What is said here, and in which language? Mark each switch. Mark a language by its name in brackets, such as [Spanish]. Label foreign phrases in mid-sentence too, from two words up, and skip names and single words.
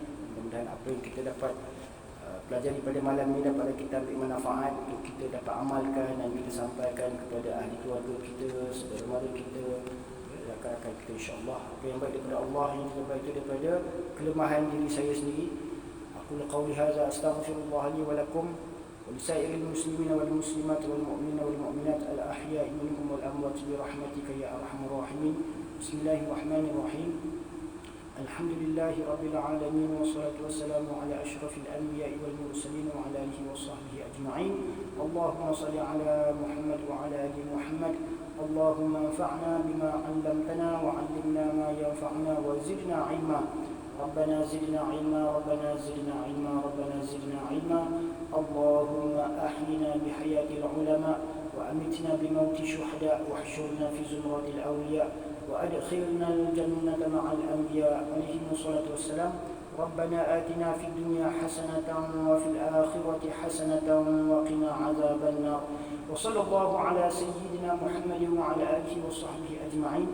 [Malay] Mudah-mudahan apa yang kita dapat pelajari pada malam ini dapat kita ambil manfaat untuk kita dapat amalkan dan kita sampaikan kepada ahli keluarga kita, saudara mara kita, rakan-rakan kita, insya-Allah. Apa yang baik daripada Allah, yang tidak baik itu daripada kelemahan diri saya sendiri. [Arabic] أقول قولي هذا أستغفر الله لي ولكم ولسائر المسلمين والمسلمات والمؤمنين والمؤمنات الأحياء منهم والأموات برحمتك يا أرحم الراحمين. بسم الله الرحمن الرحيم. الحمد لله رب العالمين، والصلاة والسلام على أشرف الأنبياء والمرسلين وعلى آله وصحبه أجمعين. اللهم صل على محمد وعلى آل محمد. اللهم انفعنا بما علمتنا وعلمنا ما ينفعنا وزدنا علما. ربنا زدنا علما، ربنا زدنا علما، ربنا زدنا علما. اللهم أحينا بحياة العلماء وأمتنا بموت الشهداء واحشرنا في زمرة الأولياء وأدخلنا الجنة مع الأنبياء عليهم الصلاة والسلام. ربنا آتنا في الدنيا حسنة وفي الآخرة حسنة وقنا عذاب النار. وصلى الله على سيدنا محمد وعلى آله وصحبه أجمعين.